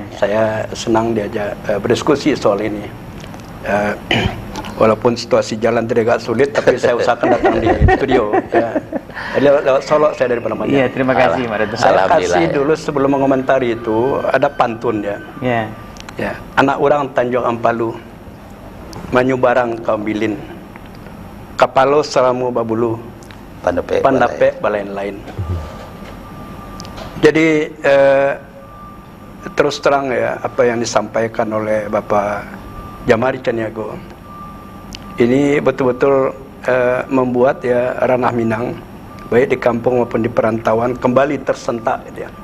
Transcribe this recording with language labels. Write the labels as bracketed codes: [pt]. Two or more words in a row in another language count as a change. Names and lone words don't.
[id] Saya senang diajak berdiskusi soal ini. Walaupun situasi jalan agak sulit, tapi saya usahakan datang di studio. Ya. Lewat Solo saya dari mana-mana. Iya, terima kasih Mak Datuk. Saya kasih dulu sebelum mengomentari itu ada pantun ya. [min] Ya. Anak orang Tanjung Ampalu, Manyubarang kaum bilin, Kapalo Selamu Babulu, Pandape balain-lain. [id] Jadi terus terang ya apa yang disampaikan oleh Bapak Jamari Caniago ini betul-betul membuat ya ranah Minang baik di kampung maupun di perantauan kembali tersentak gitu ya.